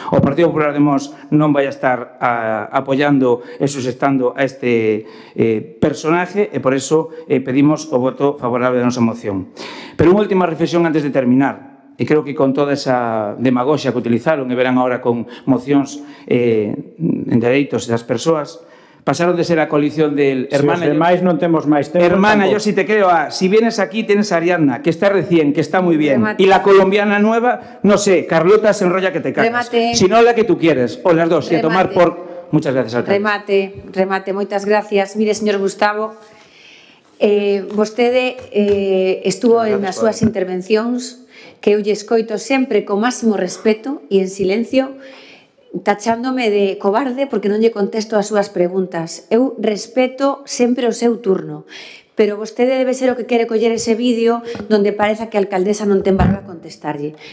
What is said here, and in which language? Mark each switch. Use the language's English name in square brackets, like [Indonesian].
[Galician] O Partido Popular de Mos non vai a estar apoiando e sustentando a este personaje e por eso pedimos o voto favorable da nosa moción. Pero unha última reflexión antes de terminar. E creo que con toda esa demagoxia que utilizaron e verán agora con mocións en dereitos das persoas, pasaron de ser a coalición [Spanish] del hermana... [Galician] Si os demais non temos máis tempo... [Spanish] Hermana, yo si te creo si vienes aquí tienes a Ariadna, que está recién, que está muy bien. [Galician] Remate. [Spanish] Y la colombiana nueva, no sé, Carlota se enrolla que te cagas. [Galician] Remate. [Spanish] Si no, la que tú quieres, o las dos, y a tomar por... Muchas gracias, alcalde. [Galician] Remate, moitas gracias. Mire, señor Gustavo, vostede estuvo nas súas intervencións que eu lle escoito sempre con máximo respeto e en silencio, tachándome de cobarde porque non lle contesto as súas preguntas. Eu respeto sempre o seu turno, pero vostede debe ser o que quere coller ese vídeo donde pareza que a alcaldesa non ten valor a contestarlle.